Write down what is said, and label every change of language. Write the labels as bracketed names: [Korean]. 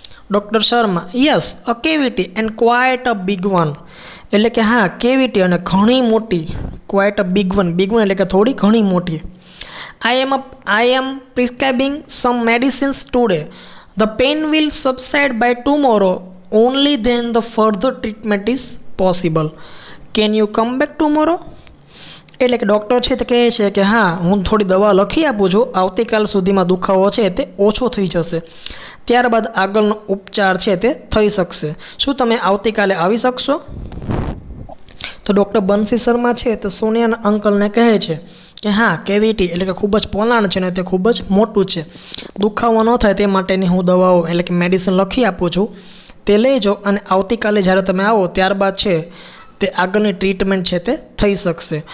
[English] Doctor Sharma, yes a cavity and quite a big one. [Gujarati] એટલે કે હા કેવિટી અને ઘણી મોટી, [English] quite a big one [Gujarati] એટલે કે થોડી ઘણી મોટી. [English] I am prescribing some medicines today. The pain will subside by tomorrow. Only then the further treatment is possible. Can you come back tomorrow? [Gujarati] એટલે કે ડૉક્ટર છે તે કહે છે કે હા હું થોડી દવા લખી આપું છું, આવતીકાલ સુધીમાં દુખાવો છે તે ઓછો થઈ જશે, ત્યારબાદ આગળનો ઉપચાર છે તે થઈ શકશે. શું તમે આવતીકાલે આવી શકશો? તો ડૉક્ટર બંસી શર્મા છે તે સોનિયાના અંકલને કહે છે કે હા કેવિટી એટલે કે ખૂબ જ પોલાણ છે ને તે ખૂબ જ મોટું છે, દુખાવો ન થાય તે માટેની હું દવાઓ એટલે કે મેડિસિન લખી આપું છું, તે લઈ જાઓ અને આવતીકાલે જ્યારે તમે આવો ત્યારબાદ છે તે આગળની ટ્રીટમેન્ટ છે તે થઈ શકશે.